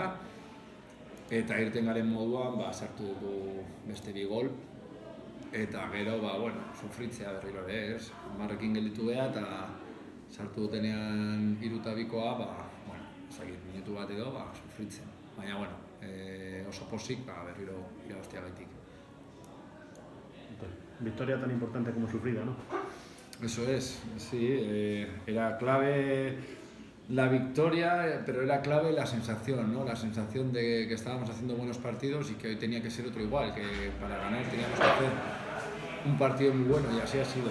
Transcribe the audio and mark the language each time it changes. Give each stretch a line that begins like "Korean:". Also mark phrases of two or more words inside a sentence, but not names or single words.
Basque: Eta irten garen moduan sartu dugu beste 2 gol. Eta gero, sufritzea berriro ere, marrekin gelditu beha eta sartu dutenean 3-2koa, minutu bat edo, sufritzen. Baina, oso pozik, berriro irabaztea gaitik.
Spanish: Victoria tan importante como sufrida, ¿no? Eso es, sí, era clave la victoria, pero era clave la sensación, ¿no? La sensación de que estábamos haciendo buenos partidos y que hoy tenía que ser otro igual, que para ganar teníamos que hacer un partido muy bueno y así ha sido.